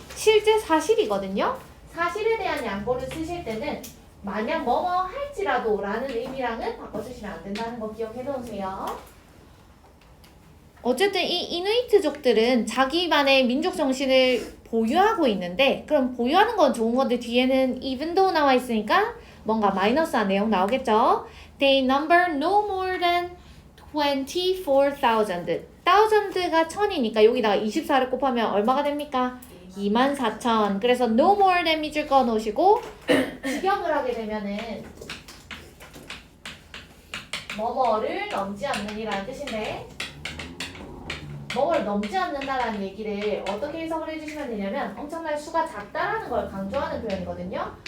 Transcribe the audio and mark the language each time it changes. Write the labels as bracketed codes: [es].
[ko] 실제 사실이거든요. 사실에 대한 양보를 쓰실 때는 만약 뭐뭐 할지라도 라는 의미랑은 바꿔 쓰시면 안 된다는 거 기억해 놓으세요. 어쨌든 이 이누이트족들은 자기만의 민족 정신을 보유하고 있는데 그럼 보유하는 건 좋은 건데 뒤에는 even though 나와 있으니까 뭔가 마이너스한 내용 나오겠죠. [en] They number no more than 24,000. [ko] 1000가 1000이니까 여기다가 24를 곱하면 얼마가 됩니까? [en] 24,000. [ko] 그래서 [en] no more than [ko] 밑줄 그어 놓으시고 직역을 하게 되면은 뭐뭐를 넘지 않는이라는 뜻인데 뭐를 넘지 않는다라는 얘기를 어떻게 해석을 해주시면 되냐면 엄청나게 수가 작다라는 걸 강조하는 표현이거든요.